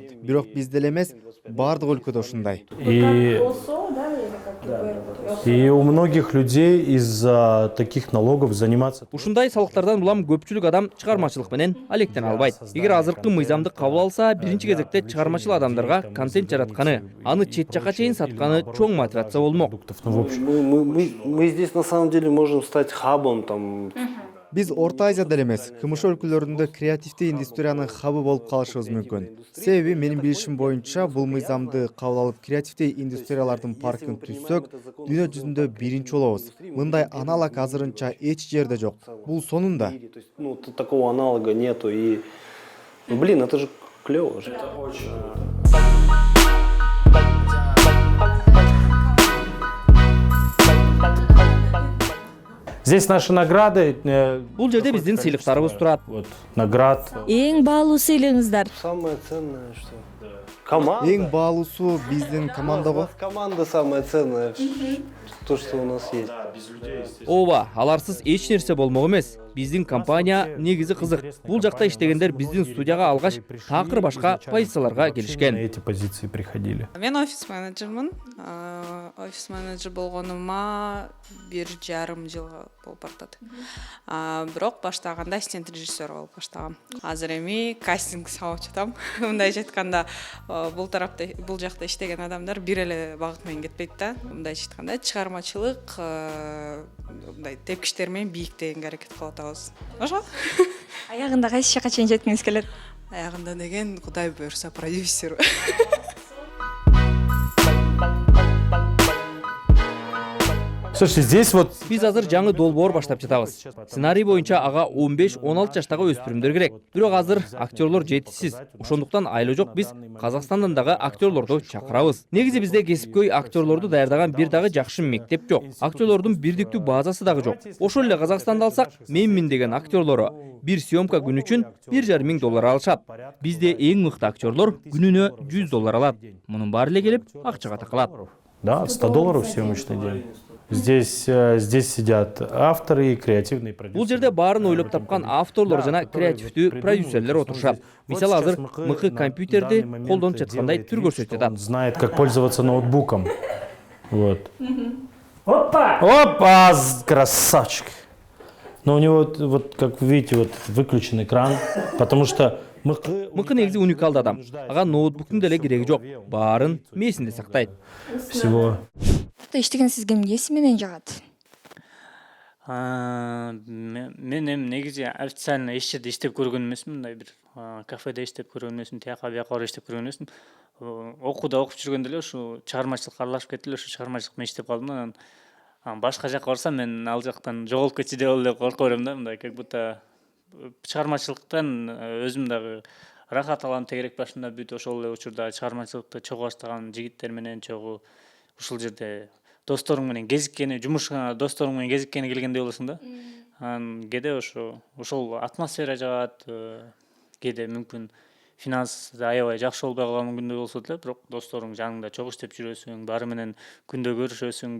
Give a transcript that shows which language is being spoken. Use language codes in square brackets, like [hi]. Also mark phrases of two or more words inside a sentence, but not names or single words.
[ky] Бирок бизде эле эмес, бардык өлкөдө ушундай. [ru] И у многих людей из-за таких налогов заниматься... [ky] Ушундай салыктардан улам көпчүлүк адам чыгармачылык менен алектене албайт. Эгер азыркы мыйзамды кабыл алса, биринчи кезекте чыгармачыл адамдарга контент жаратканы, аны чет жакка чейин сатканы чоң мотивация болмок. [ru] Мы здесь на самом деле можем стать хабом там. [ky] Биз Орто Азияда эле эмес, КМШ өлкөлөрүндө креативдүү индустриянын хабы болуп калышыбыз мүмкүн. Себеби менин билишим боюнча бул мыйзамды кабыл алып креативдүү индустриялардын паркын түзсөк, дүйнө жүзүндө биринчи болобуз. Мындай аналог азырынча эч жерде жок. Бул сонунда. [ru] Ну, такого аналога нету. И, блин, это же клево же. Здесь наши награды. [ky] Бул жерде биздин сыйлыктарыбыз турат. [ru] Вот, наград. [ky] Эң баалуу сыйлыгыңыздар? [ru] Самое ценное, что... Команда. [ky] Эң баалуусу биздин командага. [ru] Команда самое ценное. То, что у нас есть. [ky] Ооба, аларсыз эч нерсе болмок эмес. Биздин компания негизи кызык. Бул жакта иштегендер биздин студияга алгач такыр башка позицияларга келишкен. [ru] Эти позиции приходили. [ky] Мен офис менеджермин. Офис менеджер болгонума 1,5 жыл болуп бартат. Бирок баштаганда ассистент режиссер болуп баштагам. Азыр эми кастинг сабап жатам. Мындайча айтканда, бул жакта иштеген адамдар бир эле багыт менен кетпейт да. Мындайча айтканда, чыгармачылык мындай тепкичтер менен бийиктегенге аракет кылып атабыз. Ошо. Аягында кайсы жакка чейин жеткиңиз келет? Аягында деген Кудай буйрса продюсер. [ru] Слушай, здесь вот... [ky] Биз азыр жаңы долбоор баштап жатабыз. Сценарий боюнча ага 15-16 жаштагы өспүрүмдөр керек. Бирок азыр актерлор жетишсиз. Ошондуктан айла жок биз Казакстандан дагы актерлорду чакырабыз. Негизи бизде кесипкөй актерлорду даярдаган бир дагы жакшы мектеп жок. Актерлордун бирдиктүү базасы дагы жок. Ошол эле Казакстанды алсак, менмин деген актерлору бир съемка күн үчүн $1,500 алышат. Бизде эң мыкты актерлор күнүнө $100 алат. Мунун баары эле келип акчага такылат. [ru] Да, $100 съемочный день. Здесь сидят авторы и креативные продюсеры. [ky] Бул жерде баарын ойлоп тапкан авторлор жана креативдүү продюсерлер отурушат. Мисалы азыр мыкы компьютерди колдонуп жаткандай түр көрсөтүп жатат. [ru] Знает, как пользоваться ноутбуком. Вот. Опа, красавчик. Но у него, вот как вы видите, вот выключен экран, потому что [ky] мыкы негизи уникалдуу адам. Ага ноутбуктун деле кереги жок. Баарын мээсинде сактайт. [ru] Всего. [ky] Иштеген сизге эмнеси менен жагат? Мен эми негизи официально эч жерде иштеп көргөн эмесмин, мындай бир кафеде иштеп көргөн эмесмин, тияка бияка барып иштеп көргөн эмесмин. Окууда окуп жүргөндө эле ушу чыгармачылыкка аралашып кеттим эле, ушу чыгармачылык менен иштеп калдым да. Анан башка жакка барсам мен ал жактан жоголуп кетчү деп эле коркуп берем да, мындай [ru] как будто [ky] чыгармачылыктан өзүм дагы рахат алам тегерек башында бүт ошол эле учурда чыгармачылыкты чогуу баштаган жигиттер менен чогуу ушул жерде досторуң менен кезиккени, жумушка досторуң менен кезиккени келгендей болосуң да. Анан кээде ошол атмосфера жагат, кээде мүмкүн финанс аябай жакшы болбой калган күндө болсо деле, бирок досторуң жаныңда чогуу иштеп жүрөсүң, баары менен күндө көрүшөсүң.